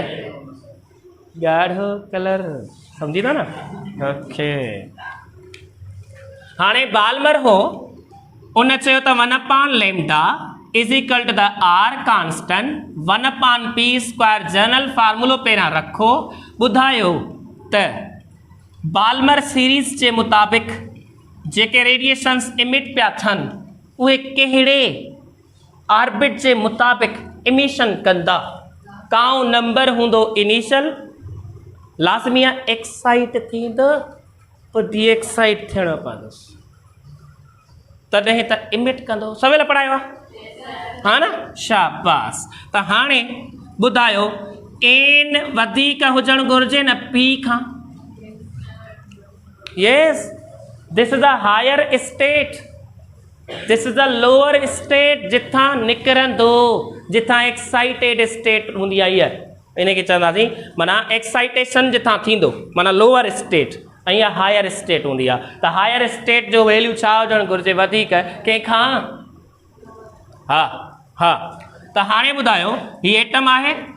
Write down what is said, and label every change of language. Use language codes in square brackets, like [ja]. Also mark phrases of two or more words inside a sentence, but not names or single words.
[sd] ॻाढ़ो कलर सम्झी था न ओके हाणे बालमर हो उन चयो त 1/λ [en] is equal to the R [sd] कांस्टेंट 1/p² जनरल फार्मूलो पहिरियां रखो ॿुधायो त बालमर सीरीज़ जे मुताबिक़ जेके रेडिएशन्स इमिट पिया थियनि उहे कहिड़े ऑर्बिट जे मुताबिक़ इमिशन कंदा काउं नंबर हूंदो इनिशियल लाज़मी आहे एक्साइट थींदो पोइ [en] de excite [sd] थियणो पवंदुसि तॾहिं त इमिट कंदो सवेल पढ़ायो आहे हा न शाबास त हाणे ॿुधायो एन वधीक हुजणु घुरिजे न पी खां [en] yes this is a higher state this is a lower state [sd] जिथां निकिरंदो जिथां [en] excited state [sd] हूंदी आहे इहा इनखे चवंदासीं माना एक्साइटेशन जिथां थींदो माना [en] lower state [sd] ऐं इहा [en] higher state [sd] हूंदी आहे त [en] higher state [sd] जो वैल्यू छा हुजणु घुरिजे वधीक कंहिंखां हा हा त हाणे ॿुधायो हीउ एटम आहे